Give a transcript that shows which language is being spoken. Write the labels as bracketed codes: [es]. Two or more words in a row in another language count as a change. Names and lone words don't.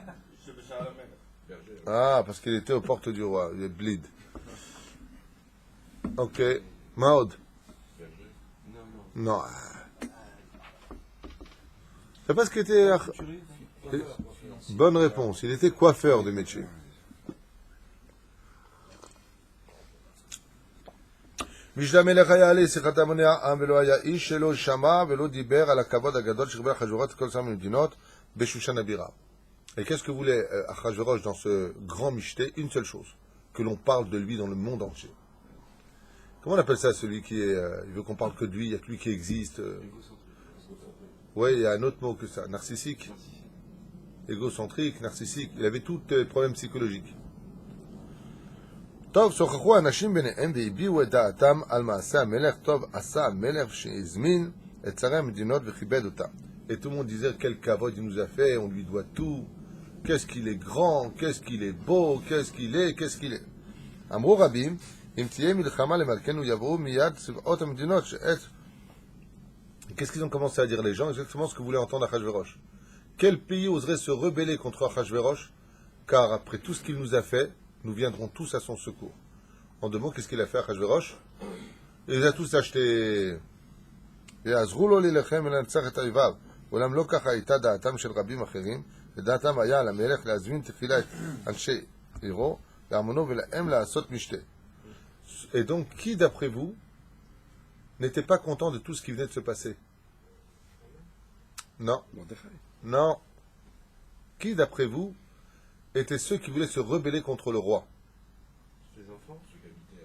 [fr] Ah, parce qu'il était aux portes du roi. Il est bleed. Ok. Maud? Non. C'est parce qu'il était... Bonne réponse. Il était coiffeur de métier. [he] משלמלך היה עלי שיחת המוני העם ולא היה איש שלא שמע ולא דיבר על הכבוד הגדול שקיבל אחשוורוש את כל שר ממדינות בשושן הבירה. [fr] Et qu'est-ce que voulait Achashverosh dans ce grand michté? Une seule chose, que l'on parle de lui dans le monde entier. Comment on appelle ça, celui qui est... il veut qu'on parle que de lui, il n'y a que lui qui existe. Oui, il y a un autre mot que ça, narcissique. Égocentrique, narcissique. Il avait tous les problèmes psychologiques. [he] טוב, שוחחו אנשים ביניהם והביעו את דעתם על מעשה המלך. טוב עשה המלך שהזמין את שרי המדינות וכיבד אותם. [fr] Et tout le monde disait quel kavod il nous a fait, on lui doit tout. Qu'est-ce qu'il est grand, qu'est-ce qu'il est beau, qu'est-ce qu'il est. [he] אמרו רבים, אם תהיה מלחמה למלכנו יבואו מיד צבאות המדינות שעת. [fr] Qu'est-ce qu'ils ont commencé à dire les gens? Exactement ce que voulait entendre Achashverosh. Quel pays oserait se rebeller contre Achashverosh? Car après tout ce qu'il nous a fait, nous viendrons tous à son secours. En deux mots, qu'est-ce qu'il a fait à Achashverosh? Il les a tous achetés. [he] ויעזרו לו להילחם ולנצח את אויביו. אולם לא ככה הייתה דעתם של רבים אחרים, ודעתם היה על המלך להזמין תחילה את אנשי עירו, להמונו ולהם לעשות משתה. [fr] Et donc, qui d'après vous n'était pas content de tout ce qui venait de se passer? Non. Non. Qui d'après vous étaient ceux qui voulaient se rebeller contre le roi? Les enfants, ceux qui habitaient